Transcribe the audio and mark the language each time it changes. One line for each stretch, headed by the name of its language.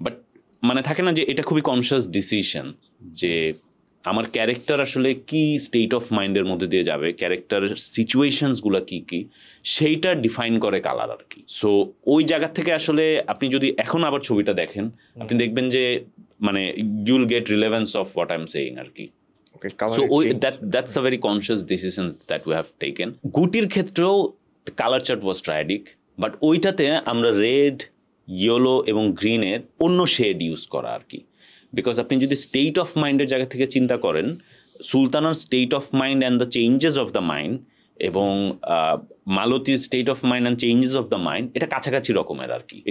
Bangla: But মানে থাকে না যে এটা খুবই কনসিয়াস ডিসিশন যে আমার ক্যারেক্টার আসলে কি স্টেট অফ মাইন্ডের মধ্যে দিয়ে যাবে, ক্যারেক্টারের সিচুয়েশনসগুলো কি কি সেইটা ডিফাইন করে কালার আর কি। সো ওই জায়গা থেকে আসলে আপনি যদি এখন আবার ছবিটা দেখেন, আপনি দেখবেন যে মানে
English: you'll get relevance of what I am saying
Bangla: আর কি।
English: So that's a very conscious decision that we have taken.
Bangla: গুটির ক্ষেত্রেও
English: colour chart was triadic,
Bangla: বাট ওইটাতে আমরা রেড, ইয়েলো এবং গ্রিনের অন্য শেড ইউজ করা আর কি। বিকজ আপনি যদি স্টেট অফ মাইন্ডের জায়গা থেকে চিন্তা করেন, সুলতানার state of mind and the changes of the mind এবং মালতীর state of mind and changes of the mind এটা কাছাকাছি রকমের আর কি।